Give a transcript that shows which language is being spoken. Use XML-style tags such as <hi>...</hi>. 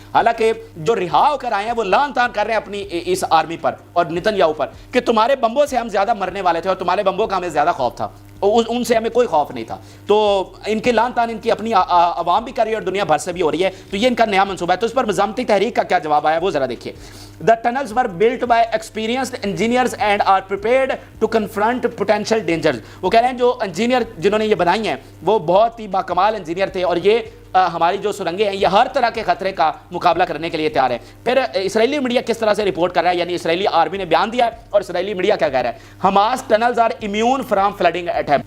<ur>حالانکہ جو رہا ہو کر آئے ہیں وہ لان تان کر رہے ہیں اپنی اس آرمی پر اور نتن یاہو پر کہ تمہارے بمبوں سے ہم زیادہ مرنے والے تھے اور تمہارے بمبوں کا ہمیں زیادہ خوف تھا، ان سے ہمیں کوئی خوف نہیں تھا. تو ان کے لان تان ان کی اپنی عوام بھی کر رہی ہے اور دنیا بھر سے بھی ہو رہی ہے. تو یہ ان کا نیا منصوبہ ہے. تو اس پر مزاحمتی تحریک کا کیا جواب آیا وہ ذرا دیکھیے.</ur> <en>The tunnels were built by experienced engineers and are prepared to confront potential dangers.</en> <ur>وہ کہہ رہے ہیں جو انجینئر جنہوں نے یہ بنائی ہیں وہ بہت ہی باکمال انجینئر تھے اور یہ ہماری جو سرنگیں ہیں یہ ہر طرح کے خطرے کا مقابلہ کرنے کے لیے تیار ہے. پھر اسرائیلی میڈیا کس طرح سے رپورٹ کر رہا ہے، یعنی اسرائیلی آرمی نے بیان دیا ہے اور اسرائیلی میڈیا کیا کہہ رہا ہے،</ur> <en>Hamas tunnels are immune from flooding attempt.</en>